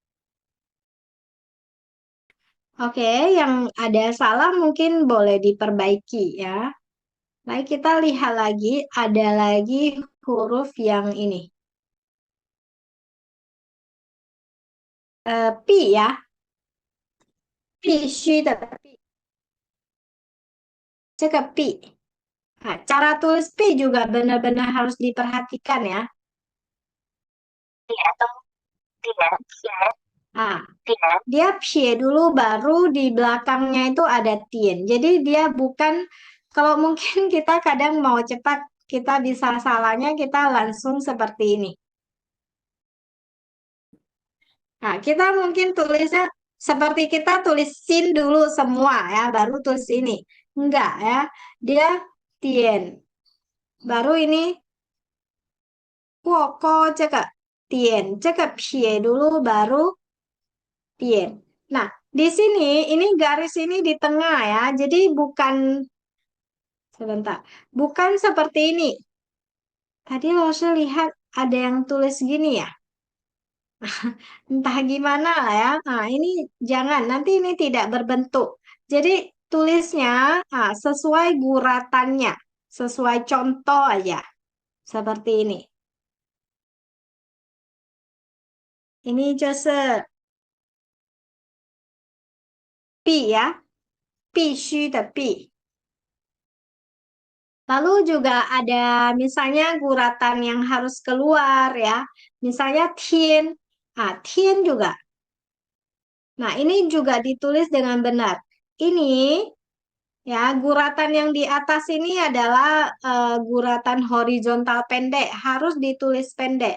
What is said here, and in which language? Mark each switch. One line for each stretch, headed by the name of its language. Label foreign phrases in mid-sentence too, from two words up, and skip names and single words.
Indonesian: Oke, yang ada salah mungkin boleh diperbaiki ya. Baik, kita lihat lagi, ada lagi huruf yang ini. Pi ya.
Chinese: 必须的必，这个必.
Indonesian: Nah, cara tulis pi juga benar-benar harus diperhatikan ya.
Chinese: 点东点田 Ah, 点
Indonesian: dia pie dulu baru di belakangnya itu ada tien. Jadi dia bukan kalau mungkin kita kadang mau cepat kita bisa salahnya kita langsung seperti ini. Nah, kita mungkin tulisnya seperti kita tulis sin dulu semua ya, baru tulis ini. Enggak ya, dia tien. Baru ini
Chinese: 过勾这个点这个撇
Indonesian: dulu baru 点. Nah, di sini ini garis ini di tengah ya. Jadi bukan sebentar. Bukan seperti ini. Tadi saya lihat ada yang tulis gini ya. Entah gimana lah ya. Nah, ini jangan. Nanti ini tidak berbentuk. Jadi tulisnya sesuai guratannya. Sesuai contoh aja. Seperti ini. Ini
Chinese: 就是必
Indonesian: ya.
Chinese: 必须的必.
Indonesian: Lalu juga ada misalnya guratan yang harus keluar ya. Misalnya tien. Tien juga. Nah, ini juga ditulis dengan benar. Ini ya, guratan yang di atas ini adalah guratan horizontal pendek, harus ditulis pendek.